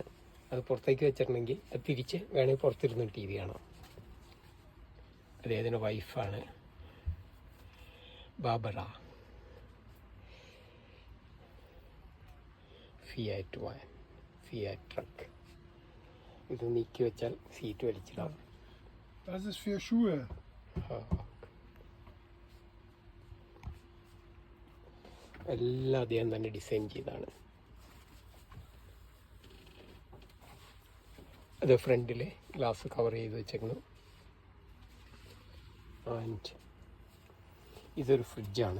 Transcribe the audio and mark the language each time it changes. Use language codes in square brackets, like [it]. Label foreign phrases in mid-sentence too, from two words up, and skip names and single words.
[ml] അത് പുറത്തേക്ക് വെച്ചിട്ടുണ്ടെങ്കിൽ അത് തിരിച്ച് വേണമെങ്കിൽ പുറത്തിരുന്ന് ടി വി കാണാം. അദ്ദേഹത്തിൻ്റെ വൈഫാണ് ബാബറ. ഫിയാറ്റ് വാൻ, ഫിയാറ്റ് ട്രക്ക്. ഇത് നീക്കി വെച്ചാൽ സീറ്റ് വലിച്ചിടാം. [de] Das ist für Schuhe. [ml] എല്ലാം അദ്ദേഹം തന്നെ ഡിസൈൻ ചെയ്താണ്. അത് ഫ്രണ്ടിൽ ഗ്ലാസ് കവർ ചെയ്ത് വെച്ചേക്കുന്നു. ആൻഡ് ഇതൊരു ഫ്രിഡ്ജാണ്.